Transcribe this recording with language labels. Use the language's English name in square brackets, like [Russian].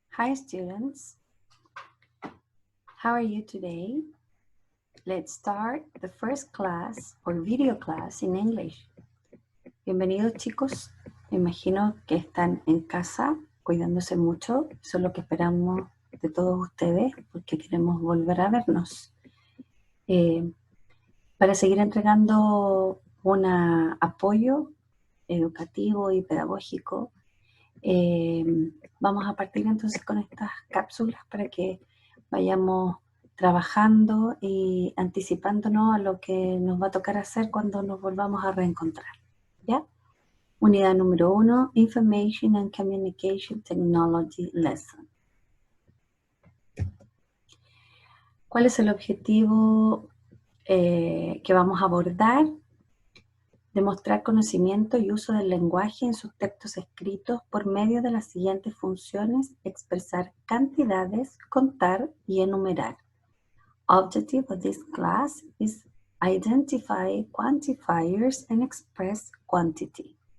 [English] Hi students, how are you today? Let's start the first class or video class in English. [Spanish] Bienvenidos chicos, me imagino que están en casa cuidándose mucho, eso es lo que esperamos de todos ustedes porque queremos volver a vernos. Para seguir entregando un apoyo educativo y pedagógico, vamos a partir entonces con estas cápsulas para que vayamos trabajando y anticipándonos a lo que nos va a tocar hacer cuando nos volvamos a reencontrar, ¿ya? Unidad número 1, [English] Information and Communication Technology Lesson. [Spanish] ¿Cuál es el objetivo que vamos a abordar? Demostrar conocimiento y uso del lenguaje en sus textos escritos por medio de las siguientes funciones: expresar cantidades, contar y enumerar. [English] Objective of this class is identify quantifiers and express quantity.